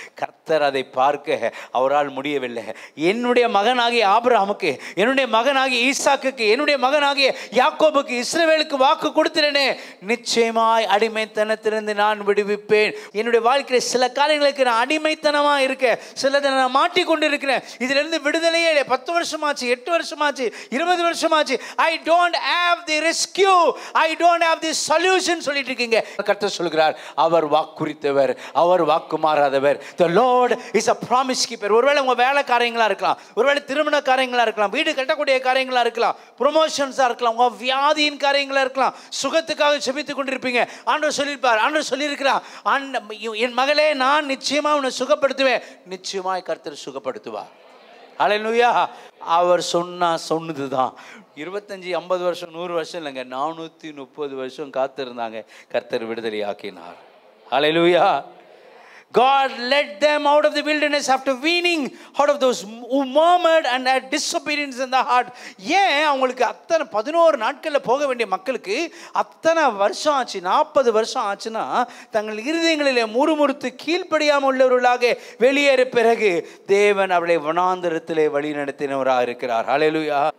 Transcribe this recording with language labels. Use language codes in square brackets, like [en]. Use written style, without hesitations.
[ta] கர்த்தர் அதை பார்க்க அவரால் முடியவில்லை. என்னுடைய மகனாகிய ஆபிரகாமுக்கு, என்னுடைய மகனாகிய ஈசாக்குக்கு, என்னுடைய மகனாகிய யாக்கோபுக்கு, இஸ்ரவேலுக்கு வாக்கு கொடுத்திருந்தேனே, நிச்சயமாய் அடிமைத்தனத்திலிருந்து நான் விடுவிப்பேன். என்னுடைய வாழ்க்கையில் சில காரியங்களுக்கு நான் அடிமைத்தனமா இருக்கேன், சிலதை நான் மாட்டிக்கொண்டு இருக்கிறேன். இதிலிருந்து விடுதலையே இல்லை. 10 வருஷமாச்சு, 8 வருஷமாச்சு, 20 வருஷமாச்சு. [en] I don't have the rescue, I don't have this solution [ta] சொல்லிட்டு இருக்கீங்க. கர்த்தர் சொல்கிறார், அவர் வாக்குறுத்தவர், அவர் வாக்கு மாறாதவர். [en] The Lord is a promise keeper. [ta] ஒருவேளை உங்க வேலை காரியங்களா இருக்கலாம், ஒருவேளை திருமண காரியங்களா இருக்கலாம், வீடு கட்டக்கூடிய காரியங்களா இருக்கலாம், ப்ரொமோஷன்ஸா இருக்கலாம், உங்க வியாதியின் காரியங்களா இருக்கலாம், சுகத்துக்காக ஜெபித்துக் கொண்டிருப்பீங்க. ஆண்டவர் சொல்லியிருப்பார், ஆண்டவர் சொல்லியிருக்கிறார், என் மகளே நான் நிச்சயமா உன்னை சுகப்படுத்துவேன். நிச்சயமாய் கர்த்தர் சுகப்படுத்துவார். ஹல்லேலூயா. அவர் சொன்னதுதான். 25, 50 வருஷம், 100 வருஷம் இல்லைங்க, 430 வருஷம் காத்திருந்தாங்க. கர்த்தர் விடுதலை ஆக்கினார். ஹல்லேலூயா. [en] God led them out of the wilderness after weaning out of those who murmured and had disobedience in the heart. [ta] ஏன் அவங்களுக்கு அத்தனை 11 நாட்களில் போக வேண்டிய மக்களுக்கு அத்தனை வருஷம் ஆச்சு, 40 வருஷம் ஆச்சுன்னா, தங்கள் இருதயங்களிலே முறுமுறுத்து கீழ்ப்படியாமல் உள்ளவர்களாக வெளியேற பிறகு தேவன் அவளை வனாந்தரத்திலே வழி நடத்தினவராக இருக்கிறார். ஹல்லேலூயா.